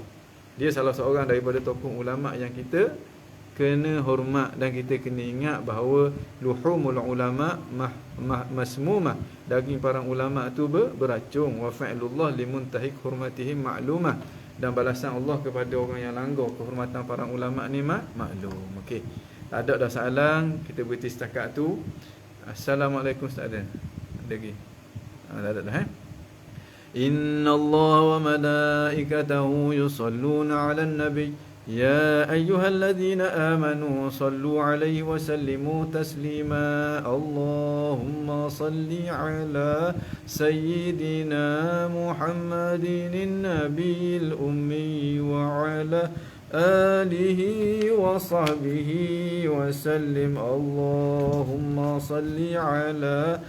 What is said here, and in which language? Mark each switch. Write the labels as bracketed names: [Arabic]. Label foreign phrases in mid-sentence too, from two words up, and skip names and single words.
[Malay] Dia salah seorang daripada tokoh ulama yang kita kena hormat, dan kita kena ingat bahawa [Arabic] لحوم العلماء مسمومة, [Malay] daging para ulama tu beracun. [Arabic] وفعل الله لمنتهك حرمتهم معلومة, [Malay] dan balasan Allah kepada orang yang langgar kehormatan para ulama ni maklum. Okey, tak ada dah soalan, kita berhenti setakat tu. Assalamualaikum Ustaz. Ada lagi? Tak ada dah. [Arabic] إن الله وملائكته يصلون على النبي يا أيها الذين آمنوا صلوا عليه وسلموا تسليما اللهم صل على سيدنا محمد النبي الأمي وعلى آله وصحبه وسلم اللهم صل على